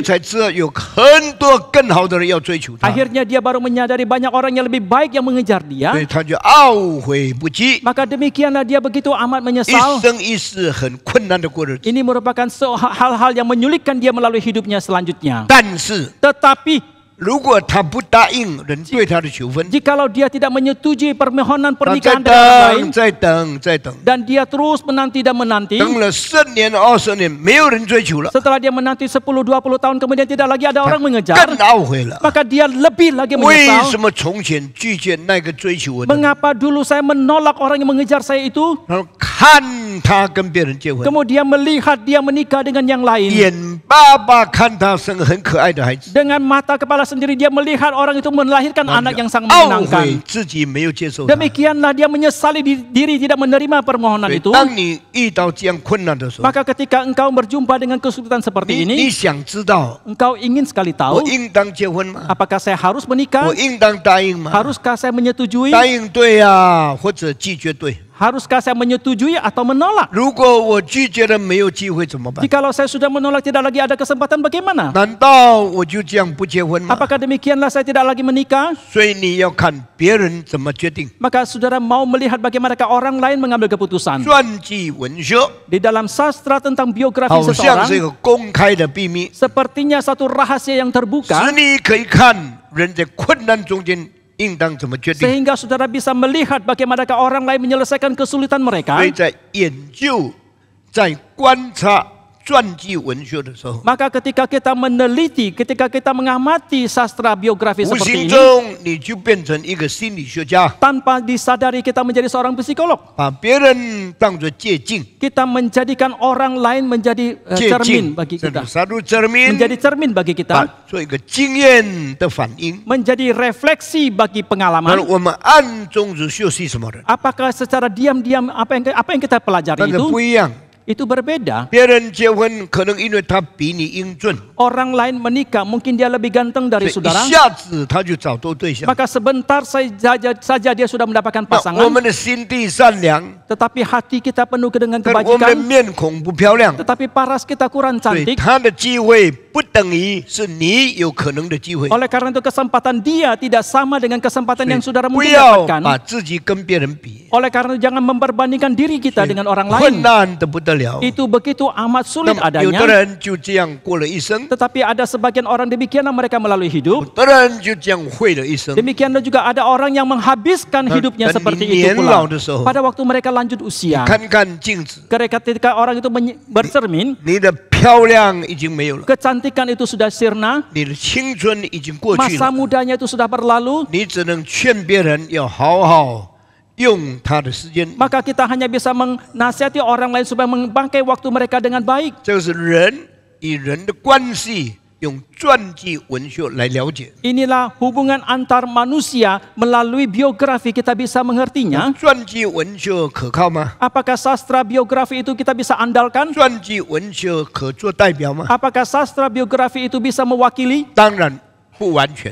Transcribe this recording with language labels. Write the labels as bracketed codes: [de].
[zh] 才知道有很多更好的人要追求他， [id] Akhirnya dia baru menyadari banyak orang yang lebih baik yang mengejar [zh] 所 [id] dia. [zh] 以他就懊悔不及， [id] Maka demikianlah dia begitu amat [zh] 一 [id] menyesal. [zh] 生一世很困难的过日子。 [id] Ini merupakan hal-hal yang menyulitkan dia melalui hidupnya selanjutnya. [zh] 但是 [id] Tetapi [zh] 如果他不答应人对他的求婚， [id] jikalau dia tidak menyetujui permohonan [zh] 他再 [id] pernikahan dengan orang lain, [zh] 等、再等、再等， [id] dan dia terus menanti dan menanti, [zh] 等了10年、20年，没有人追求了， [id] setelah dia menanti 10-20 tahun kemudian tidak lagi ada orang [zh] 更 [id] mengejar, [zh] 懊悔了。 [id] maka dia lebih lagi [zh] 为 [id] menyesal. [zh] 什么从前拒绝那个追求我的人？ [id] Mengapa dulu saya menolak orang yang mengejar saya itu? [zh] 然后看他跟别人结婚， [id] Kemudian melihat dia menikah dengan yang lain. [zh] 眼巴巴看他生很可爱的孩子， [id] Dengan mata kepala sendiri dia melihat orang itu melahirkan [zh] 然后 [id] anak [zh] 就 [id] yang sangat [zh] 懊悔 [id] menyenangkan. [zh] 自己没有接受他。 [id] Demikianlah dia menyesali diri tidak menerima permohonan [zh] 所以 [id] itu. [zh] 当你遇到这样困难的时候， [id] Maka ketika engkau berjumpa dengan kesulitan seperti [zh] 你 [id] ini, [zh] 想知道 [id] engkau ingin sekali [zh] 我 [id] tahu [zh] 应当结婚吗？ [id] apakah saya harus menikah? [zh] 我应当答应吗？ [id] Haruskah saya menyetujui? [zh] 答应对呀，或者拒绝对。 [id] Haruskah saya menyetujui atau menolak? [zh] 如果我拒绝了没有机会怎么办？ [id] Jikalau saya sudah menolak tidak lagi ada kesempatan bagaimana? [zh] 难道我就这样不结婚吗？ [id] Apakah demikianlah saya tidak lagi menikah? [zh] 所以你要看别人怎么决定。 [id] Maka saudara mau melihat bagaimanakah orang lain mengambil keputusan. [zh] 传记文学 [id] Di dalam sastra tentang biografi [zh] 好像是一 [id] seseorang, [zh] 个公开的秘密， [id] sepertinya satu rahasia yang [zh] 使 [id] terbuka, [zh] 你可以看人在困难中间应当怎么决定。 [id] sehingga saudara bisa melihat bagaimanakah orang lain menyelesaikan kesulitan mereka. [zh] 所以在研究、在观察传记文学的时候， [id] Maka ketika kita meneliti, ketika kita mengamati sastra biografi [zh] 无 [id] seperti [zh] 形 [id] ini, [zh] 中你就变成一个心理学家， [id] tanpa disadari kita menjadi seorang psikolog. [zh] 把别人当作借镜， [id] Kita menjadikan orang lain menjadi [zh] 借 [id] cermin [zh] 镜 [id] bagi [zh] 这 [id] kita. [zh] 是 [id] satu cermin， Menjadi cermin bagi [zh] 把 [id] kita. [zh] 做一个经验的反应。 [id] Menjadi refleksi bagi [zh] 那 [id] pengalaman. [zh] 我们暗中是学习什么的？ [id] Apakah secara diam-diam apa yang kita [zh] 但 [id] pelajari [zh] 是不 [id] itu? [zh] 一样。 [id] Itu berbeda. [zh] 别人结婚可能因为他比你英俊， [id] Orang lain menikah, mungkin dia lebih ganteng [zh] 所 [id] dari saudara. [zh] 一下子他就找到对象。 [id] Maka sebentar saja dia sudah mendapatkan [zh] 那我 [id] pasangan. [zh] 们的心地善良， [id] Tetapi hati kita penuh dengan [zh] 但我们的 [id] kebajikan. [zh] 面孔不漂亮， [id] Tetapi paras kita kurang [zh] 所以他的机会不等于是你有可能的机会。 [id] Oleh karena itu kesempatan dia tidak sama dengan kesempatan [zh] 所以 [id] yang saudara [zh] 不 [id] mungkin [zh] 要把 [id] dapatkan. [zh] 自己跟别人比， [id] Oleh karena itu jangan memperbandingkan diri kita dengan orang [zh] 困 [id] lain. [zh] 难的不得了。 [id] Itu begitu amat [zh] 那 [id] sulit [zh] 么有的 [id] adanya. [zh] 人就这样过了一生， [id] Tetapi ada sebagian orang demikianlah mereka melalui [zh] 有 [id] hidup. [zh] 的人就这样毁了一生。 [id] Demikianlah juga ada orang yang menghabiskan hidupnya dan seperti di itu pula. [zh] 年老的时候， [id] Pada waktu mereka lanjut usia. [zh] 看看镜子， [id] Ketika orang itu bercermin, [zh] 你的漂亮已经没有了， [id] kecantikan itu sudah sirna, [zh] 你的青春已经过去 [id] masa [zh] 了， [id] mudanya itu sudah berlalu, [zh] 你只能劝别人要好好用他的时间。 [id] maka kita hanya bisa menasihati orang lain supaya membangkai waktu mereka dengan baik. [zh] 这个是人与人的关系，用传记文学来了解。 [id] Inilah hubungan antar manusia melalui biografi kita bisa mengertinya. [zh] 传记文学可靠吗？ [id] Apakah sastra biografi itu kita bisa andalkan? [zh] 传记文学可做代表吗？ [id] Apakah sastra biografi itu bisa mewakili? [zh] 当然不完全。